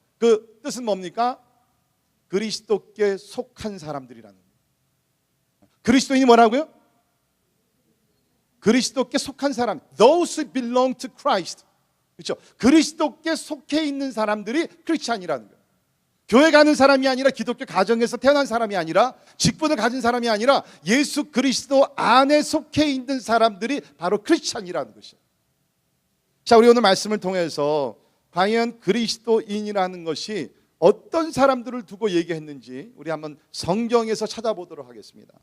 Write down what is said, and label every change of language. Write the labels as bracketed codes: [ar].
[ko] 그 뜻은 뭡니까? 그리스도께 속한 사람들이라는 거예요. 그리스도인이 뭐라고요? 그리스도께 속한 사람. [en] Those who belong to Christ. [ko] 그렇죠? 그리스도께 속해 있는 사람들이 크리스찬이라는 거예요. 교회 가는 사람이 아니라, 기독교 가정에서 태어난 사람이 아니라, 직분을 가진 사람이 아니라 예수 그리스도 안에 속해 있는 사람들이 바로 크리스찬이라는 것이에요. 자, 우리 오늘 말씀을 통해서 과연 그리스도인이라는 것이 어떤 사람들을 두고 얘기했는지 우리 한번 성경에서 찾아보도록 하겠습니다.